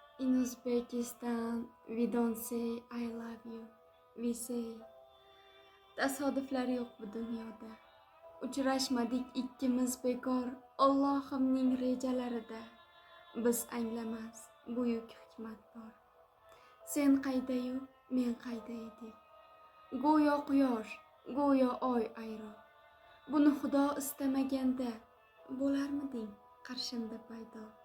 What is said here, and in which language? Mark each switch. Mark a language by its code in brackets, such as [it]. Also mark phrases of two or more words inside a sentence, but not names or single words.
[en] In Uzbekistan, we don't say "I love you", we say. [uz] Tasodiflar yo'q bu dunyoda. Uchrashmadik ikkimiz bekor, Allohimning rejalarida. Biz anglamas buyuk hikmat bor. Sen qaydayu, men qayda edik. Go'yo quyosh, go'yo oy ayro. Buni Xudo istamaganda, bo'larmiding qarshimda paydo?